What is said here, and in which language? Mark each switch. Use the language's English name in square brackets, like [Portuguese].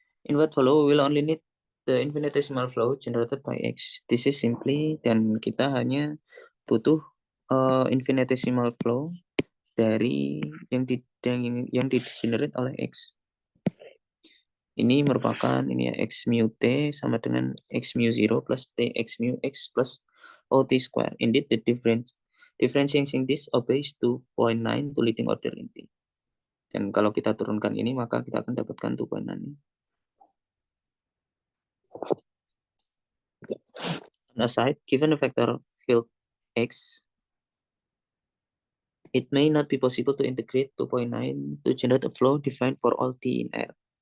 [English] In what follow, we will only need the infinitesimal flow generated by x. This is simply, [Indonesian] dan kita hanya butuh infinitesimal flow dari yang di-generate oleh x. Ini merupakan ini ya, x mu t sama dengan x mu 0 plus t x mu x plus ot square. [English] Indeed, the differentiating this obeys 2.9 to leading order in T. [Indonesian] Dan kalau kita turunkan ini, maka kita akan dapatkan 2.9 ini. [English] On a side, given a vector field X, it may not be possible to integrate 2.9 to generate a flow defined for all t in R.